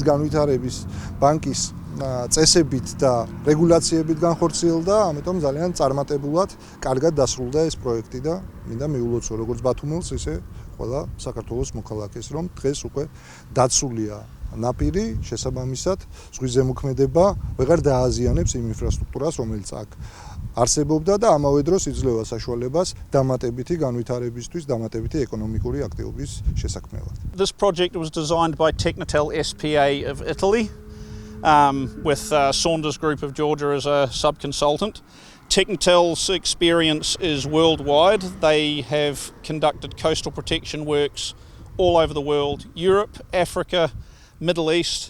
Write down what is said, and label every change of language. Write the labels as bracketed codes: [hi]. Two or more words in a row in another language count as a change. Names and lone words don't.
[ka] განვითარების ბანკის წესებით და რეგულაციებით განხორციელდა, ამიტომ ძალიან წარმატებულად, კარგად დასრულდა ეს პროექტი და მინდა მიულოცო როგორც ბათუმელს, ისე ყველა საქართველოს მოქალაქეს, რომ დღეს უკვე დაცულია ნაპირი, შესაბამისად, ზღვის ზემოქმედება ვეღარ დააზიანებს იმ ინფრასტრუქტურას, რომელიც აქ არსებობდა და ამავე დროს იძლევა საშუალებას დამატებითი განვითარებისთვის, დამატებითი ეკონომიკური აქტივობის შესაქმნელად. [en] This project was designed by Technitel SPA of Italy, with Saunders Group of Georgia as a sub-consultant. Technitel's experience is worldwide. They have conducted coastal protection works all over the world, Europe, Africa, Middle East.